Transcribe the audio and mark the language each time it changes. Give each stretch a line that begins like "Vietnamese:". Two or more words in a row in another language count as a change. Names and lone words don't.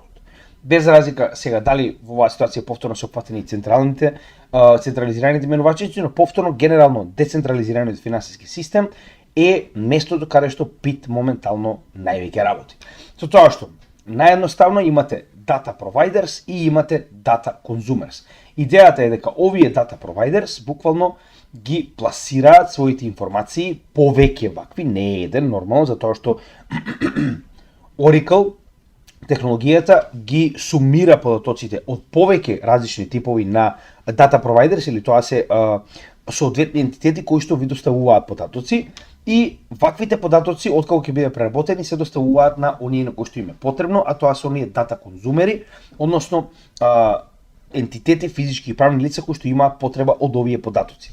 Macedonian: Без разлика сега дали во оваа ситуација повторно се опфатени централизираните менувачници, но повторно генерално децентрализираниот финансиски систем е местото каде што BIT моментално највеќе работи. Со тоа што наједноставно имате
English: data providers
Macedonian: и имате
English: data consumers.
Macedonian: Идејата е дека овие
English: data providers
Macedonian: буквално ги пласираат своите информации повеќе вакви, не еден, нормално, затоа што Oracle технологијата ги сумира податоците од повеќе различни типови на
English: data providers,
Macedonian: или тоа се соодветни ентитети кои што ви доставуваат податоци, и ваквите податоци, откако ќе биде преработени, се доставуваат на оние на кои што им е потребно, а тоа се оние дата конзумери, односно ентитети, физички и правни лица кои што имаат потреба од овие податоци.